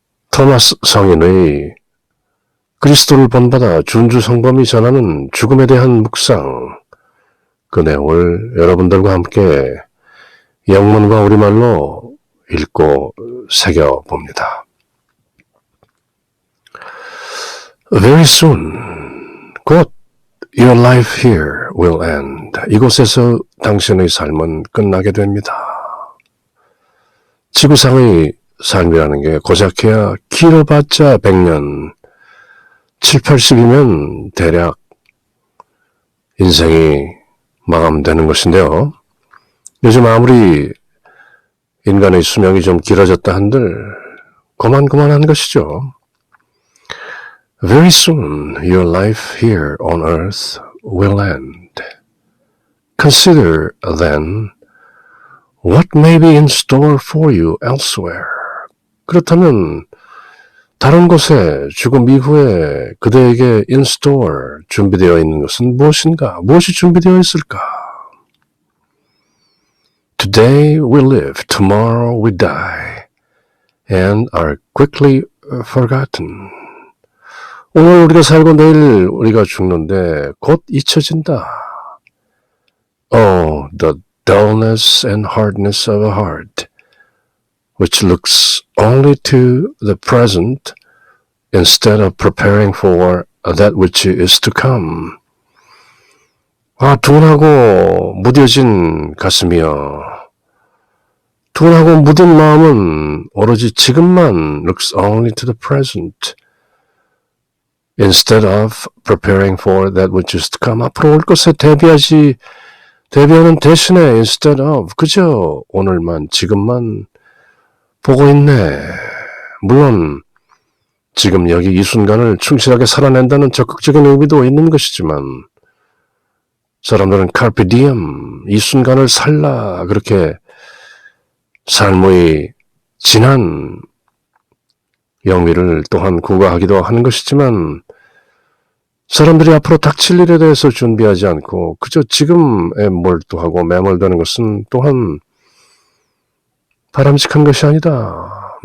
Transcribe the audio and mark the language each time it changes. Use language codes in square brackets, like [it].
[ko] 토마스 성인의 그리스도를 본받아 준주 성범이 전하는 죽음에 대한 묵상, 그 내용을 여러분들과 함께 영문과 우리말로 읽고 새겨봅니다. [en] Very soon, [ko] 곧 [en] your life here will end. [ko] 이곳에서 당신의 삶은 끝나게 됩니다. 지구상의 삶이라는 게 고작해야 길어봤자 100년, 7, 80이면 대략 인생이 마감되는 것인데요. 요즘 아무리 인간의 수명이 좀 길어졌다 한들 고만고만한 것이죠. [en] Very soon your life here on earth will end. Consider then what may be in store for you elsewhere. [ko] 그렇다면 다른 곳에 죽음 이후에 그대에게 [en] in store [ko] 준비되어 있는 것은 무엇인가? 무엇이 준비되어 있을까? [en] Today we live, tomorrow we die, and are quickly forgotten. [ko] 오늘 우리가 살고 내일 우리가 죽는데 곧 잊혀진다. [en] Oh, the dullness and hardness of a heart, which looks only to the present instead of preparing for that which is to come. [ko] 둔하고 무뎌진 가슴이여. 둔하고 묻은 마음은 오로지 지금만 [en] looks only to the present instead of preparing for that which is to come. [ko] 앞으로 올 것에 대비하는 대신에 [en] instead of [ko] 그저 오늘만 지금만 보고 있네. 물론 지금 여기 이 순간을 충실하게 살아낸다는 적극적인 의미도 있는 것이지만 사람들은 carpe diem, 이 순간을 살라 그렇게 삶의 진한 영위를 또한 구가하기도 하는 것이지만 사람들이 앞으로 닥칠 일에 대해서 준비하지 않고 그저 지금에 몰두하고 매몰되는 것은 또한 바람직한 것이 아니다.